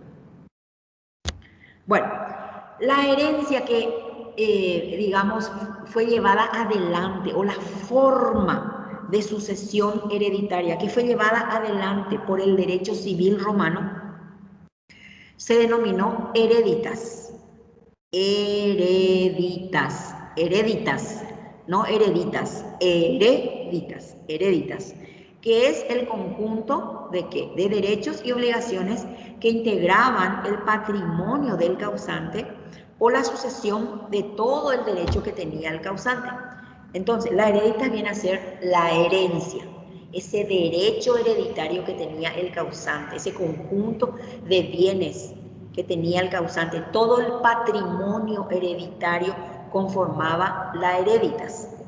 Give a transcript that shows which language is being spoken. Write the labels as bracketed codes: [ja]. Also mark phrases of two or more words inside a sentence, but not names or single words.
[es] Bueno, la herencia que, digamos, fue llevada adelante, o la forma de sucesión hereditaria que fue llevada adelante por el derecho civil romano, se denominó hereditas. Hereditas, no hereditas, hereditas, que es el conjunto de ¿qué? De derechos y obligaciones que integraban el patrimonio del causante o la sucesión de todo el derecho que tenía el causante. Entonces, la hereditas viene a ser la herencia, ese derecho hereditario que tenía el causante, ese conjunto de bienes que tenía el causante, todo el patrimonio hereditario conformaba la hereditas.